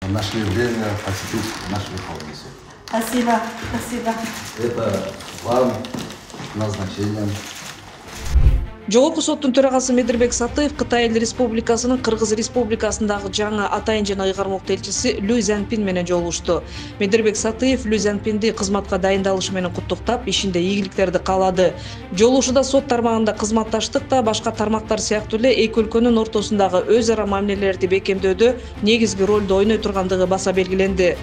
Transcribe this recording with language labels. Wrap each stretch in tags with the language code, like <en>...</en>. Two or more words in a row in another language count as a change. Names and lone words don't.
<ru>нашли время посетить наш Верховный суд. Спасибо, спасибо. Это вам назначением.</ru> <ky>Жогорку соттун төрагасы Медирбек Сатыев Кытай Эл Республикасынын Кыргыз Республикасындагы жаңы атайын жана ыйгармок элчиси Лю Цзяньпин менен жолугушту. Медирбек Сатыев Лю Цзяньпинди кызматка дайындалышы менен куттуктап, ишинде ийгиликтерди каалады. Жолугушуда сот тармагында кызматташтык да башка тармактар сыяктуу эле эки өлкөнүн ортосундагы өз ара мамилелерди бекемдөөдө негизги ролду ойной тургандыгы баса белгиленди.</ky>